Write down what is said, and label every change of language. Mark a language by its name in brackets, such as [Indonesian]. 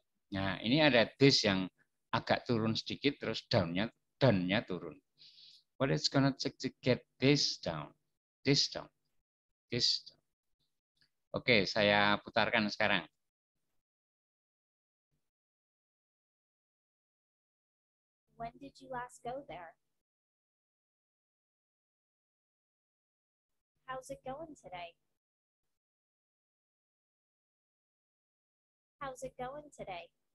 [Indonesian] Nah, ini ada this yang agak turun sedikit, terus down-nya turun. [English] What is gonna take to get this down? This down. This down. [Indonesian] Oke, saya putarkan sekarang. [English] When did you last go there? How's it going today? How's it going today?